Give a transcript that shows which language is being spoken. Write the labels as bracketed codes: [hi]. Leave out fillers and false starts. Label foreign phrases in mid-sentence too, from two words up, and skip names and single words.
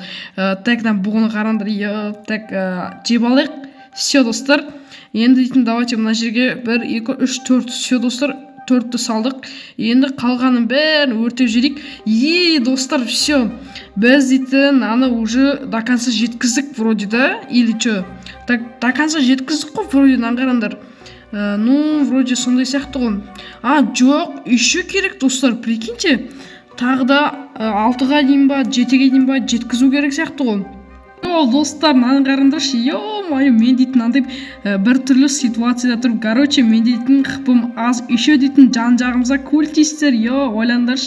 [kk] Так, бұғыны қараңдар, так, жеп алайық. Все, достар. Енді дейтін давайте мына жерге 1, 2, 3, 4, все, достар. 4-ті салдық. Енді қалғанын бәрін өртеп жүрейік. Достар, все. Біз дейтін аны [ru] уже до конца [kk] жеткіздік [ru] вроде, да? Или что? [kk] Так, [ru] до конца [kk] жеткіздік қой вроде, наңғарандар. [ru] Ну, вроде [kk] сондай сияқты ғой. Жоқ, еще керек, достар, прикиньте. Тағы да 6-ға дейін ба, 7-ге дейін ба жеткізу керек сияқты ғой. Достар, наңғарындаршы, ё-моё, мен дейтін андай бір түрлі ситуацияда тұрып, короче, мен дейтін қыпым аз, еще дейтін жан-жағымызға культистер, ойландаршы.